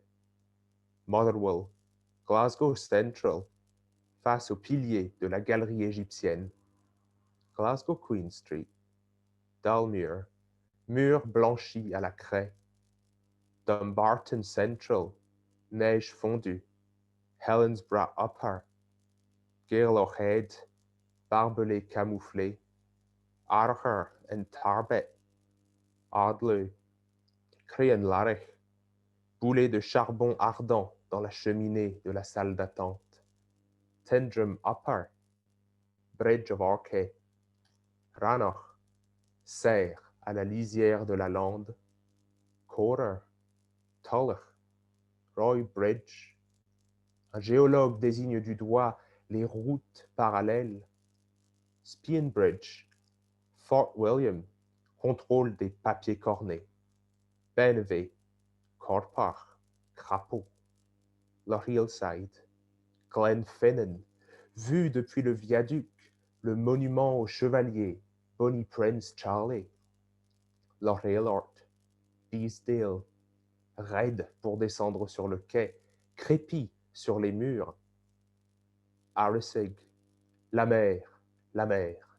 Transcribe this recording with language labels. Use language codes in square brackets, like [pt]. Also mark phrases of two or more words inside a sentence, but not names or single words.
[fr] Motherwell, Glasgow Central, face aux piliers de la galerie égyptienne. Glasgow Queen Street, Dalmuir, mur blanchi à la craie. Dumbarton Central, neige fondue. Helensburgh Upper, Gairloch Head, barbelés camouflés. Archer and Tarbet, Ardlew, Crianlarich, boulet de charbon ardent dans la cheminée de la salle d'attente. Tendrum Upper, Bridge of Orkney, Rannoch, serre à la lisière de la lande. Corer, Tullach, Roy Bridge. Un géologue désigne du doigt les routes parallèles. Spianbridge, Fort William, contrôle des papiers cornés. Benvey, Corpach, crapaud. Loch Hillside, Glenfinnan, vu depuis le viaduc, le monument aux chevaliers, Bonnie Prince Charlie. Loch Aylort, Beesdale, raide pour descendre sur le quai, crépi sur les murs. Arisig, la mer, la mer.